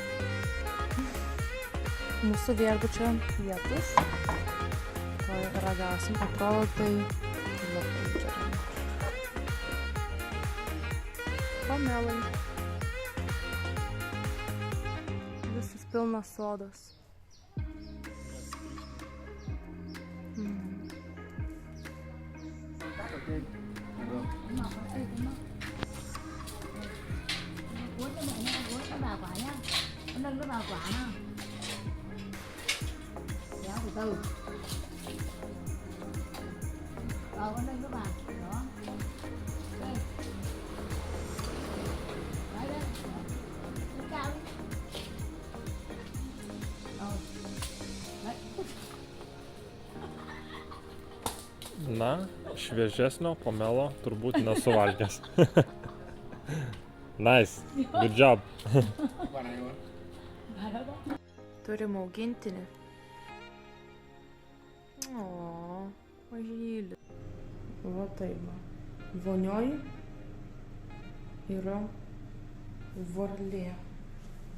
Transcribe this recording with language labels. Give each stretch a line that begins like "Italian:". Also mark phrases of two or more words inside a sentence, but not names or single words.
Lithuanian: Mūsų viešbučio pietus. To ragausim, atrodo tai labai gerai. Pomelai. Visas pilnas sodas.
Vietnamese: Nâng cái bao quả nó kéo từ từ con nâng cái bàn đó đây đấy đấy lên cao đi đấy.
Lithuanian: Na, šviežesnio pomelo turbūt nesuvalgęs.
English: Nice, good job.
Lithuanian: Turim augintinį. O, mažylį. Va taip. Vonioj yra varlė.